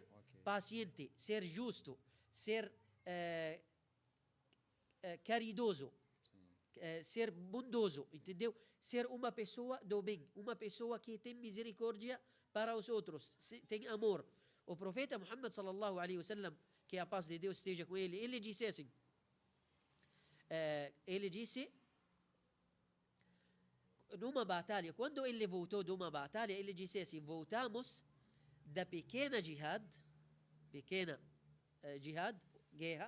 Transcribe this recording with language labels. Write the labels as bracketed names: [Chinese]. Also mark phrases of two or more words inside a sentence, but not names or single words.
[Portuguese] Ok. paciente, ser justo, ser caridoso, Sim. ser bondoso, entendeu? Ser uma pessoa do bem, uma pessoa que tem misericórdia para os outros, tem amor. O profeta Muhammad [Arabic] صلى الله عليه وسلم, [Portuguese] que a paz de Deus esteja com ele, ele disse assim, ele disse numa batalha, quando ele voltou de uma batalha, ele disse assim: voltamos da pequena jihad, guerra,